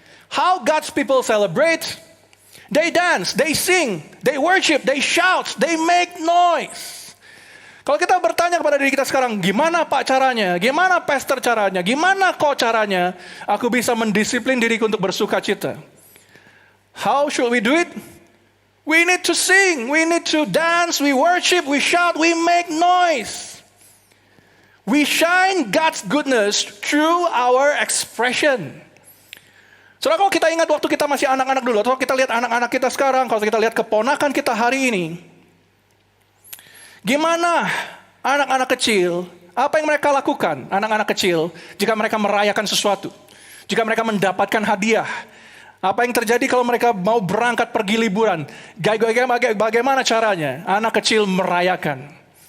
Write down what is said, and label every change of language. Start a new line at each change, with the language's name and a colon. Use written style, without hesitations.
English: How God's people celebrate? They dance, they sing, they worship, they shout, they make noise.
Indonesian: Kalau kita bertanya kepada diri kita sekarang, gimana Pak caranya? Gimana pastor caranya? Gimana kok caranya? Aku bisa mendisiplin diriku untuk bersuka cita.
English: How should we do it? We need to sing, we need to dance, we worship, we shout, we make noise. We shine God's goodness through our expression.
Indonesian: Saudara, kalau kita ingat waktu kita masih anak-anak dulu, atau kita lihat anak-anak kita sekarang, kalau kita lihat keponakan kita hari ini, gimana anak-anak kecil, apa yang mereka lakukan, anak-anak kecil, jika mereka merayakan sesuatu, jika mereka mendapatkan hadiah, apa yang terjadi kalau mereka mau berangkat pergi liburan, bagaimana caranya anak kecil merayakan.